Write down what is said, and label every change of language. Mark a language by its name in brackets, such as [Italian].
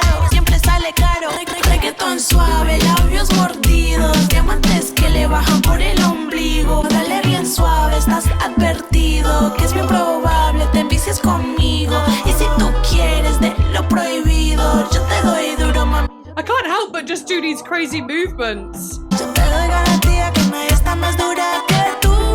[Spanish] Siempre sale caro. Reggaetón suave, labios mordidos, diamantes que le bajan por el ombligo. Dale bien suave, estás advertido que es bien probable te envicies conmigo. Y si tú quieres de lo prohibido, yo te doy duro, mami. [English] I can't help but just do these crazy movements. [Spanish] Yo te doy garantía que nadie está más dura que tú.